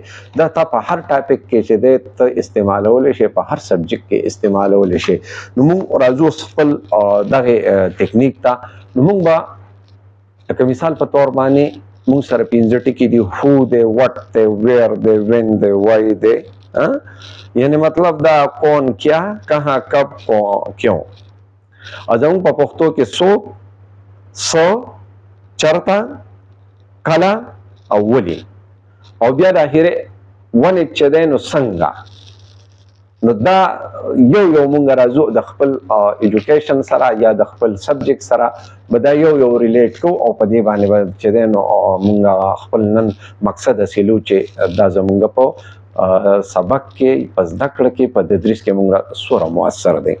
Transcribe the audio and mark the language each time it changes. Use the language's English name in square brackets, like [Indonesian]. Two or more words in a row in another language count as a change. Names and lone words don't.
[Pashto] دا تا په هر ټاپک کې چې دی ته استعمالولی شي، په هر سبجیکټ کې استعمالولی شي. نو موږ راځو خپل دغې تکنیک ته. نو موږ به لکه مثال په طور باندې موږ سره 5 ټکي دي، هو دی، وټ دی، ویر دی، وین دی، وای دی. [Urdu] یعنی مطلب دا کون، کیا، کہاں، کب، کیوں. [Pashto] اور زموږ په پښتو کې څوک، څه، چرته، کله او ولې. او بیا د اخرې 1H چې دی نو څنګه. نو دا یو مونږ راځو د خپل ایجوکیشن سره یا د خپل سبجیکټ سره به دا یو ریلیټ کوو او په دې باندې به چې دی نو مونږ خپل نن مقصد حاصلو چې دا زمونږ په سبق کې، په زده کړه کې، په تدریس کې مونږ څومره مؤثر دی.